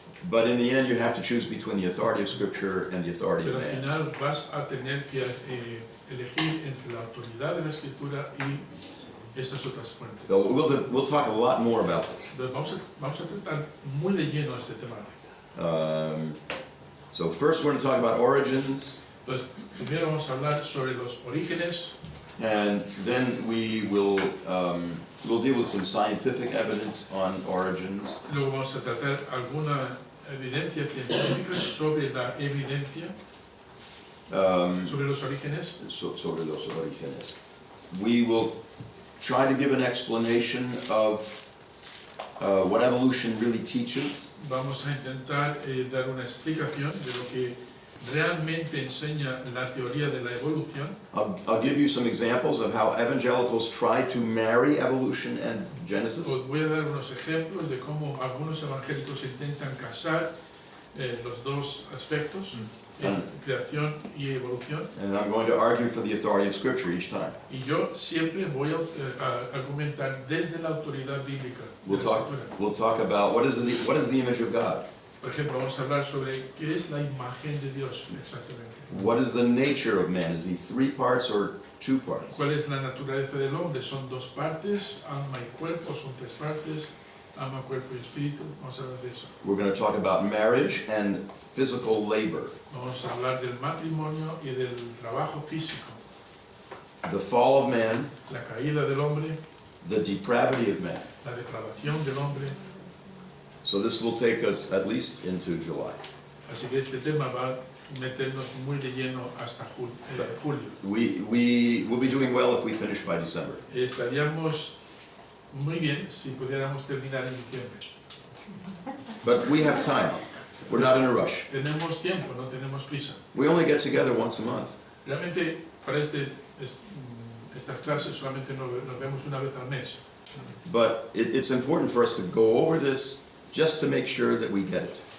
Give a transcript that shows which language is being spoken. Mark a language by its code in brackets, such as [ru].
[en] But in the end, you have to choose between the authority of Scripture and the authority of [es] Pero al [en] man. [es] final vas a tener que elegir entre la autoridad de la escritura y esas otras fuentes. [en] So we'll talk a lot more about this. [es] Entonces vamos a tratar muy de lleno este tema. [en] So first, we're going to talk about origins, [es] Entonces, primero vamos a hablar sobre los orígenes, [en] and then we'll deal with some scientific evidence on origins. [es] luego vamos a tratar alguna evidencia científica sobre la evidencia, sobre los orígenes. Sobre los orígenes. [en] We will try to give an explanation of what evolution really teaches. [es] Vamos a intentar dar una explicación de lo que realmente enseña la teoría de la evolución. [en] I'll give you some examples of how evangelicals try to marry evolution and Genesis. [es] Os voy a dar unos ejemplos de cómo algunos evangélicos intentan casar los dos aspectos, creación y evolución. [en] And I'm going to argue for the authority of Scripture each time. [es] Y yo siempre voy a argumentar desde la autoridad bíblica de la escritura. [en] We'll talk about what is the image of God. [es] Por ejemplo, vamos a hablar sobre qué es la imagen de Dios exactamente. [en] What is the nature of man? Is he 3 parts or 2 parts? [es] ¿Cuál es la naturaleza del hombre? ¿Son 2 partes? ¿Alma y cuerpo? ¿Son 3 partes? Alma, cuerpo y espíritu. Vamos a hablar de eso. [en] We're going to talk about marriage and physical labor. [es] Vamos a hablar del matrimonio y del trabajo físico. [en] The fall of man, [es] La caída del hombre, [en] the depravity of man. [es] la depravación del hombre. [en] So this will take us at least into July. [es] Así que este tema va a meternos muy de lleno hasta julio. [en] We will be doing well if we finish by December. [es] Estaríamos muy bien si pudiéramos terminar en diciembre. [en] But we have time. We're not in a rush. [es] Tenemos tiempo, no tenemos prisa. [en] We only get together once a month. [es] Realmente para estas clases solamente nos vemos una vez al mes. [en] But it's important for us to go over this just to make sure that we get it.